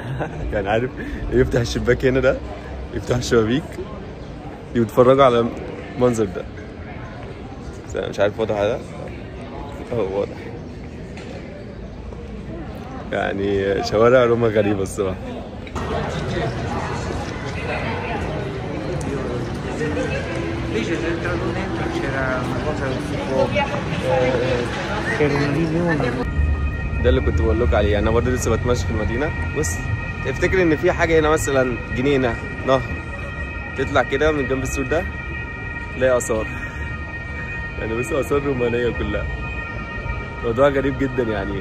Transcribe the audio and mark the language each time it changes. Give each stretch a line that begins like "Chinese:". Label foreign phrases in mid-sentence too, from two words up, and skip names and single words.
Arabic: يعني عارف يفتح الشباك هنا، ده يفتح الشبابيك يتفرجوا على المنظر ده. بس انا مش عارف واضح ده، واضح. يعني شوارع روما غريبه الصراحه.
Italian: Lì c'è entrato dentro, c'era una cosa che si può, c'era un riunione.
Arabic: ده اللي كنت بقول لكم عليه. انا برضه لسه بتمشى في المدينه. بص افتكر ان في حاجه هنا مثلا جنينه، نهر، تطلع كده من جنب السور ده تلاقي اثار. يعني بص اثار رومانيه كلها. موضوع غريب جدا يعني.